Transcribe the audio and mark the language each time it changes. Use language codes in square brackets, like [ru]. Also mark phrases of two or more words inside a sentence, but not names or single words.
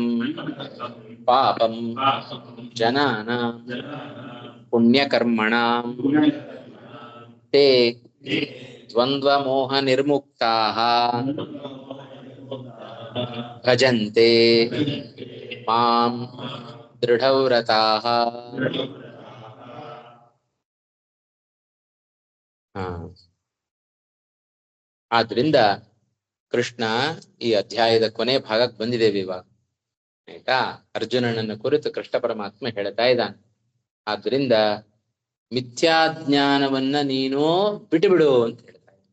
[sa] ಪಾಪಂ ಜನಾನಾಂ ಪುಣ್ಯಕರ್ಮಣಾಂ ತೇ ದ್ವಂದ್ವಮೋಹ ನಿರ್ಮುಕ್ತಾಃ ಭಜಂತೆ ಮಾಂ ದೃಢವ್ರತಾಃ. [kn] ಆದ್ರಿಂದ ಕೃಷ್ಣ ಈ ಅಧ್ಯಾಯದ ಕೊನೆ ಭಾಗಕ್ಕೆ ಬಂದಿದ್ದೇವೆ ಇವಾಗ, ಆಯ್ತಾ? ಅರ್ಜುನನನ್ನು ಕುರಿತು ಕೃಷ್ಣ ಪರಮಾತ್ಮ ಹೇಳ್ತಾ ಇದ್ದಾನೆ. ಆದ್ರಿಂದ ಮಿಥ್ಯಾಜ್ಞಾನವನ್ನ ನೀನು ಬಿಟ್ಟುಬಿಡು ಅಂತ ಹೇಳ್ತಾ ಇದ್ದಾನೆ.